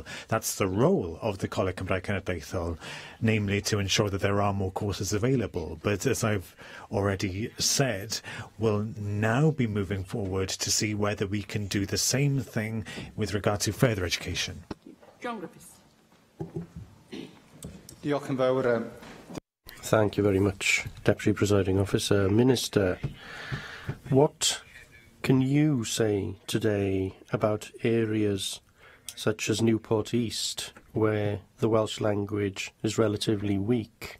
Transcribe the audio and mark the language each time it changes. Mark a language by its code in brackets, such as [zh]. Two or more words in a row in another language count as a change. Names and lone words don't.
[en] That's the role of the Coleg Cymraeg Cenedlaethol, namely to ensure that there are more courses available. But as I've already said, we'll now be moving forward to see whether we can do the same thing with regard to further education. John Griffiths. [cy] Diolch yn fawr. [en] Thank you very much, Deputy Presiding Officer. Minister, what can you say today about areas such as Newport East, where the Welsh language is relatively weak?